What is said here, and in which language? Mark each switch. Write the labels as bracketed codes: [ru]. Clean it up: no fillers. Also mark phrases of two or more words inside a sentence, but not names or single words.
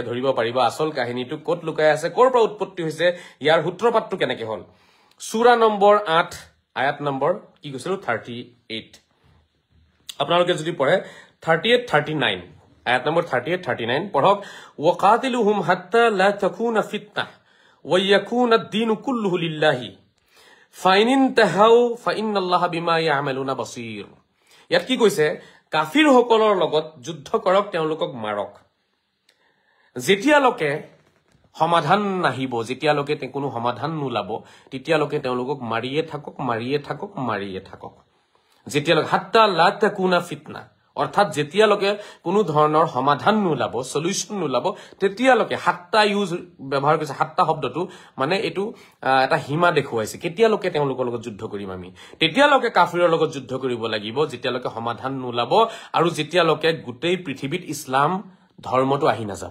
[as] ধৰিব পাৰিব আসল কাহিনীটো কত লুকাই আছে কৰ পৰা উৎপত্তি হৈছে ইয়াৰ সূত্ৰপাতটো কেনেকে হ'ল সূৰা নম্বৰ 8 আয়াত নম্বৰ কি কৈছিল 38 আপোনালোকে যদি পঢ়ে 38 39 আয়াত নম্বৰ 38 39 পঢ়ক [ar] وَقَاتِلُوهُمْ حَتَّى لَا تَكُونَ فِتْنَةٌ وَيَكُونَ الدِّينُ كُلُّهُ لِلَّهِ فَإِنِ انْتَهَوْا فَإِنَّ اللَّهَ بِمَا يَعْمَلُونَ بَصِيرٌ [as] ইয়াত কি কৈছে কাফিৰ সকলৰ লগত যুদ্ধ কৰক তেওঁলোকক মাৰক যেতিয়ালৈকে সমাধান নাহিব যেতিয়ালৈকে কোনো সমাধান নোলাব তেতিয়ালৈকে তেওঁলোকক মাৰিয়ে থাকক যেতিয়ালৈকে [ar] حَتَّى لَا تَكُونَ فِتْنَةٌ [as] অৰ্থাৎ যেতিয়ালৈকে কোনো ধৰণৰ সমাধান নোলাব সলিউশন নোলাব তেতিয়ালৈকে হাত্তা ইউজ ব্যৱহাৰ কৰিছে হাত্তা শব্দটো মানে এটো এটা হিমা দেখুৱাইছে কেতিয়ালৈকে তেওঁলোকৰ লগত যুদ্ধ কৰিম আমি তেতিয়ালৈকে কাফিৰৰ লগত যুদ্ধ কৰিব লাগিব যেতিয়ালৈকে সমাধান নোলাব আৰু যেতিয়ালৈকে গোটেই পৃথিৱীত ইছলাম ধৰ্মটো আহি নাযাব